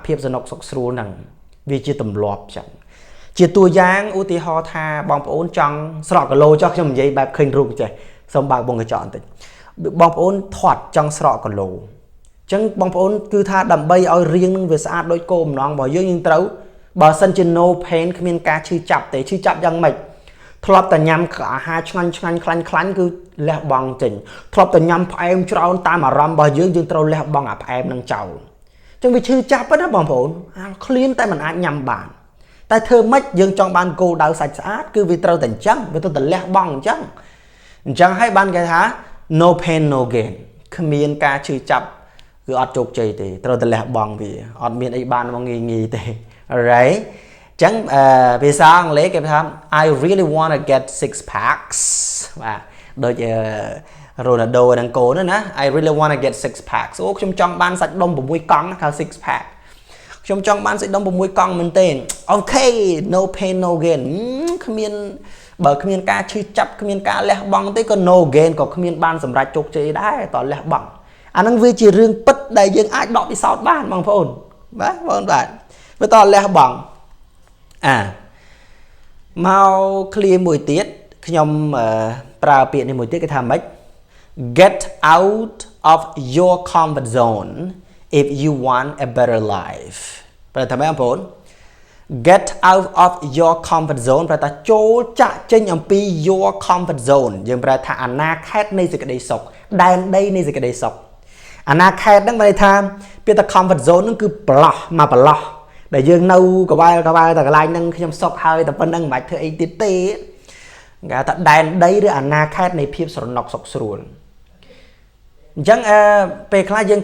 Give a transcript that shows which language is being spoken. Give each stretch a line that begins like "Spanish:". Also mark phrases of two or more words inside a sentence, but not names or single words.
Khmer: ភាពសនុកសុខស្រួលហ្នឹងវាជាទម្លាប់ចឹងជាតួយ៉ាងឧទាហរណ៍ថាបងប្អូនចង់ស្រកគីឡូចុះខ្ញុំនិយាយបែបឃើញរូបចេះសូមបើកបងកញ្ចក់បន្តិចបងប្អូនធាត់ចង់ស្រកគីឡូអញ្ចឹងបងប្អូនគឺថាដើម្បីឲ្យរាងនឹងវាស្អាតដូចគោម្ដងរបស់យើងត្រូវបើសិនជា
English: no pain
Khmer: គ្មានការឈឺចាប់ទេឈឺចាប់យ៉ាងម៉េចធ្លាប់តែញ៉ាំអាហារឆ្ងាញ់ខ្លាញ់គឺលះបង់ចេញធ្លាប់តែញ៉ាំផ្អែមច្រើនតាមអារម្មណ៍របស់យើងត្រូវលះបង់អាផ្អែមនឹងចោលអញ្ចឹងវាឈឺចាប់ណាបងប្អូនឃ្លានតែ មិនអាចញ៉ាំបានតែធ្វើម៉េចយើងចង់បានគោលដៅសាច់ស្អាតគឺវាត្រូវតែអញ្ចឹងវាត្រូវតែលះបង់អញ្ចឹងហើយបានគេថា
English: no pain no gain
Khmer: គ្មានការឈឺចាប់ គឺអត់ជោគជ័យទេត្រូវតែលះបង់វាអត់មានអីបានមកងាយទេ alright អញ្ចឹងភាសាអង់គ្លេសគេថា
English: I really want to get 6 packs
Khmer: បាទដូចRonaldo នឹងកូនណា
English: I really want to get 6 packs
Khmer: អូខ្ញុំចង់បានសាច់ដុំ6កង់ហៅ
English: 6 pack
Khmer: ខ្ញុំចង់បានសាច់ដុំ6កង់មែនទេអូខេ
English: no pain no gain
Khmer: គ្មានបើគ្មានការឈឺចាប់គ្មានការលះបង់ទេក៏
English: no gain
Khmer: ក៏គ្មានបានសម្រេចជោគជ័យដែរតលះបង់អាហ្នឹងវាជារឿងពិតដែលយើងអាចដកពិសោធន៍បានបងប្អូនបាទបងប្អូនបាទវាតលះបង់ មក clear មួយទៀតខ្ញុំប្រើពាក្យនេះមួយទៀតគេថាម៉េច
English: get out of your comfort zone if you want a better life
Khmer: ប្រហែលថាបងប្អូន
English: get out of your comfort zone
Khmer: ប្រែថាចូលចាក់ចេញអំពី
English: your comfort zone
Khmer: យើងប្រែថាអាណាខេត្តនៃសេចក្តីសុខដែនដីនៃសេចក្តីសុខអាណាខេត្តហ្នឹងមានន័ យថាពាក្យថា
English: comfort zone
Khmer: ហ្នឹងគឺប្រឡោះមកប្រឡោះដែលយើងនៅកវ៉ែតែកន្លែងហ្នឹងខ្ញុំសុខហើយតែប៉ុណ្្នឹងមិនបាច់ធ្វើអីទៀតទេគេថាដែនដីឬអាណាខេត្តនៃភាពស្រណុកសុខស្រួលអញ្ចឹងពេលខ្លះយើង